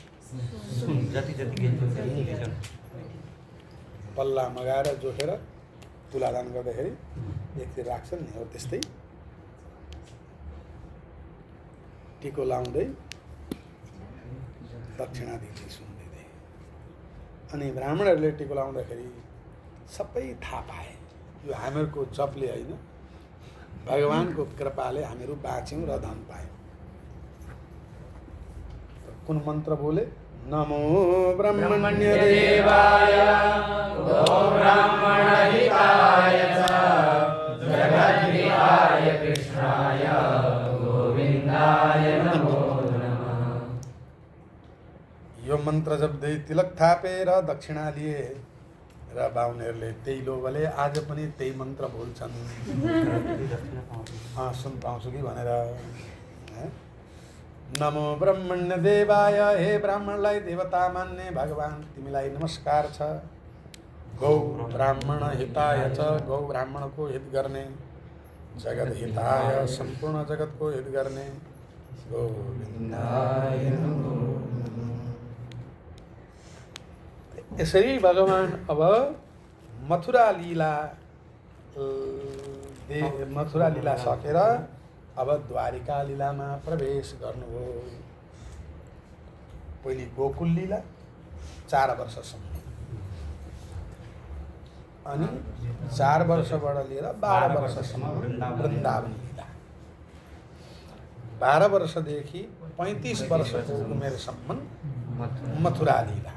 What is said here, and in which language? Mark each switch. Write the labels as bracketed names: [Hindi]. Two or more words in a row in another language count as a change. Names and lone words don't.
[Nepali] पल्ला मगाएर जोखेर तुलादान गर्दाखेरि एकतिर राख्छन् नि, हो त्यस्तै टिको लाउँदै दक्षिणा दिँदै सुन्दै। अनि ब्राह्मणहरूले टिको लाउँदाखेरि सबै थाहा पाए यो हामीहरूको जपले होइन, भगवानको कृपाले हामीहरू बाँच्यौँ र धन पायौँ। कुन मन्त्र बोले? [Sanskrit] नमो ब्रह्मण्य देवाय गो ब्राह्मण हिताय च जगद्धिताय कृष्णाय गोविन्दाय नमो नमः। [Nepali] यो मन्त्र जप्दै तिलक थापेर दक्षिणा लिए र बाहुनहरूले त्यही लोभले आज पनि त्यही मन्त्र बोल्छन्। सुन पाउँछु कि भनेर। [Sanskrit] नमो ब्रह्मण्य देवाय, [Nepali] हे ब्राह्मणलाई देवता मान्ने भगवान तिमीलाई नमस्कार छ। [Sanskrit] गौ ब्राह्मण हिताय च, [Nepali] गौ ब्राह्मणको हित गर्ने। [Sanskrit] जगत हिताय [Nepali] सम्पूर्ण जगतको हित गर्ने [Sanskrit] गोविन्दाय नमो। [Nepali] यसरी भगवान अब मथुरा लीला सकेर अब द्वारिका लीलामा प्रवेश गर्नुभयो। पहिले गोकुल लीला 4 वर्षसम्म, अनि 4 वर्षबाट लिएर 12 वर्षसम्म वृन्दावन लीला, 12 वर्षदेखि 35 वर्षको उमेरसम्म मथुरा लीला।